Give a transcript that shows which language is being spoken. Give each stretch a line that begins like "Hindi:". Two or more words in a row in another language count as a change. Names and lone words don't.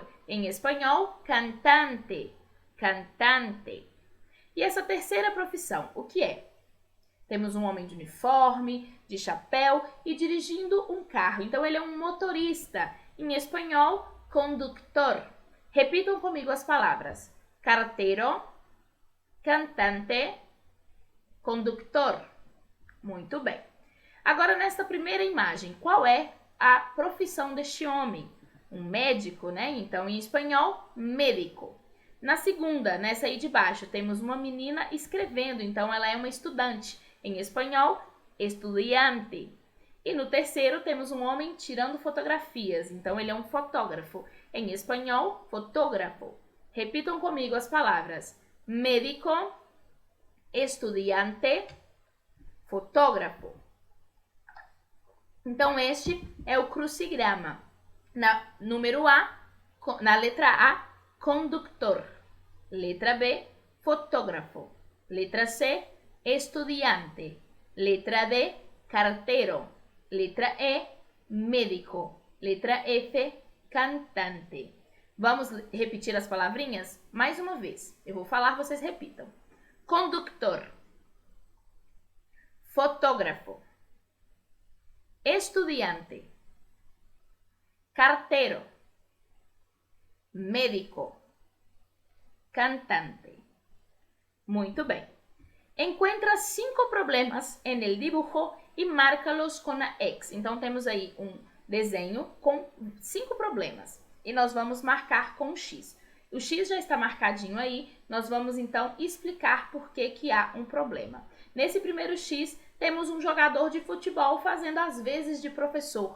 Portuguese: Em espanhol, cantante. Cantante. E essa terceira profissão, o que é? Temos um homem de uniforme, de chapéu e dirigindo um carro. Então, ele é um motorista. Em espanhol, conductor. Repitam comigo as palavras.
Spanish: Cartero, cantante, conductor.
Portuguese: Muito bem. Agora, nesta primeira imagem, qual é a profissão deste homem? Um médico, né? Então, em espanhol, médico. Na segunda, nessa aí de baixo, temos uma menina escrevendo. Então, ela é uma estudante. Em espanhol, estudiante. E no terceiro, temos um homem tirando fotografias. Então, ele é um fotógrafo. Em espanhol, fotógrafo. Repitam comigo as palavras.
Spanish: Médico, estudiante, fotógrafo.
Portuguese: Então, este é o crucigrama. Na letra A, conductor. Letra B, fotógrafo. Letra C, estudiante. Letra D, cartero. Letra E, médico. Letra F, cantante. Vamos repetir as palavrinhas? Mais uma vez. Eu vou falar, vocês repitam.
Spanish: Conductor. Fotógrafo. Estudiante. Cartero. Médico. Cantante.
Portuguese: Muito bem.
Spanish: Encuentra 5 problemas en el dibujo
Portuguese: e marca-los com a X. Então, temos aí um desenho com 5 problemas. E nós vamos marcar com X. O X já está marcadinho aí, nós vamos então explicar por que há um problema. Nesse primeiro X, temos um jogador de futebol fazendo as vezes de professor.